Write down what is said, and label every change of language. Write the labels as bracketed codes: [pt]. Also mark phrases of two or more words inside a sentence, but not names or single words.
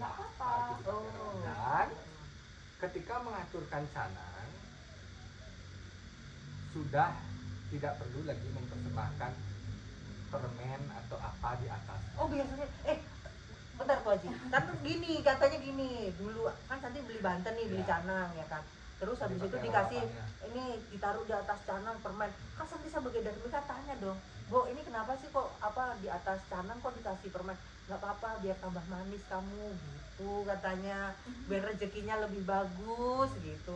[id] Dan ketika mengaturkan canang sudah tidak perlu lagi mempersembahkan permen atau apa di atas. Oh, biasanya bentar Tuaji, kan gini, katanya gini, dulu kan Santi beli Banten nih, beli canang ya kan, terus habis itu dikasih ini ditaruh di atas canang permen. Kan Santi sebagai dari mereka tanya dong, Bu ini kenapa sih kok apa di atas canang kok dikasih permen? Nggak apa-apa biar tambah manis kamu gitu katanya, biar rezekinya lebih bagus gitu.